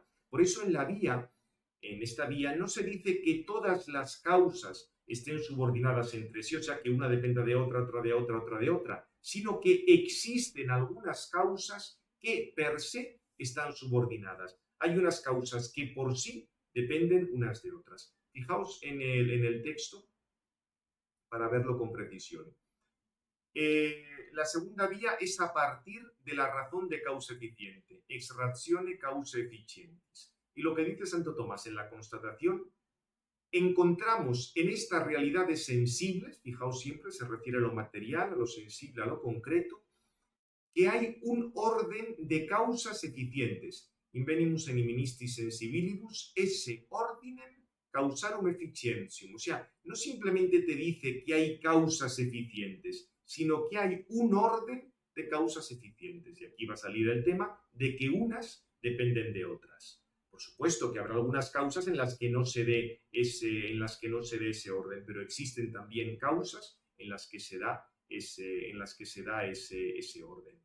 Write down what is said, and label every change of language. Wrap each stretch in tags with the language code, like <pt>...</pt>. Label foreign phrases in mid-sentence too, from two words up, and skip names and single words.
<es>Por eso en esta vía, no se dice que todas las causas estén subordinadas entre sí, o sea, que una dependa de otra, otra de otra, otra de otra, sino que existen algunas causas que</es> <la>per se</la> <es>están subordinadas. Hay unas causas que por sí dependen unas de otras. Fijaos en el texto para verlo con precisión. La segunda vía es a partir de la razón de causa eficiente,</es> <la>ex ratione causa efficientis.</la> <es>Y lo que dice Santo Tomás en la constatación, encontramos en estas realidades sensibles, fijaos siempre, se refiere a lo material, a lo sensible, a lo concreto, que hay un orden de causas eficientes.</es> <la>Invenimus animistis sensibilibus esse ordinem causarum efficientium.</la> <es>O sea, no simplemente te dice que hay causas eficientes, sino que hay un orden de causas eficientes. Y aquí va a salir el tema de que unas dependen de otras. Por supuesto que habrá algunas causas en las que no se dé ese orden, pero existen también causas en las que se da ese orden.</es>